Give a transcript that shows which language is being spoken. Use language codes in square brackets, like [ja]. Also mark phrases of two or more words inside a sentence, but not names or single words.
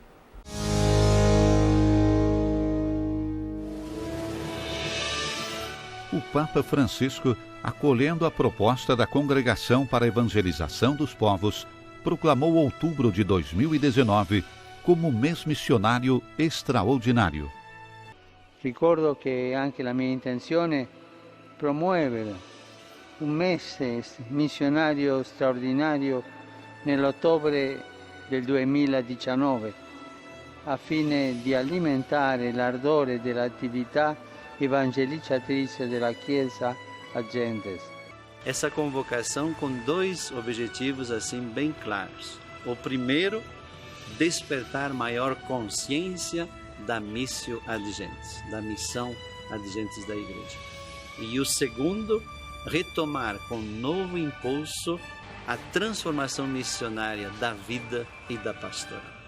[pt] O Papa Francisco, acolhendo a proposta da Congregação para a Evangelização dos Povos, proclamou outubro de 2019 como mês missionário extraordinário. [it] Ricordo che anche la mia intenzione è promuovere un mese missionario straordinario nell'ottobre del 2019, a fine di alimentare l'ardore dell'attività evangelizzatrice della Chiesa [la] a gentes. [pt] Essa convocação com dois objetivos assim bem claros. O primeiro, despertar maior consciência da [la] missio ad gentes, [pt] da missão ad gentes da Igreja. E o segundo, retomar com novo impulso a transformação missionária da vida e da pastoral.